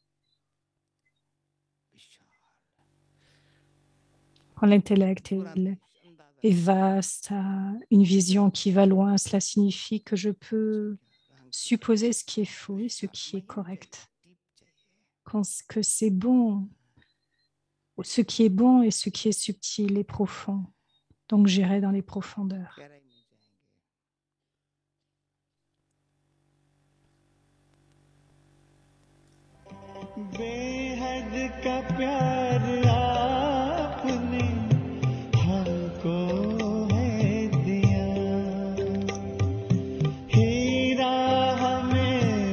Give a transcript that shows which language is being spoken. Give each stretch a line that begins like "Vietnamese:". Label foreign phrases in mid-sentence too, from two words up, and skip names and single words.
French: Quand l'intellect est vaste, a une vision qui va loin, cela signifie que je peux supposer ce qui est faux et ce qui est correct. Que c'est bon, ce qui est bon et ce qui est subtil et profond. Donc j'irai dans les profondeurs.
Hindi: बेहद का प्यार आपने हमको है दिया, हीरा हमें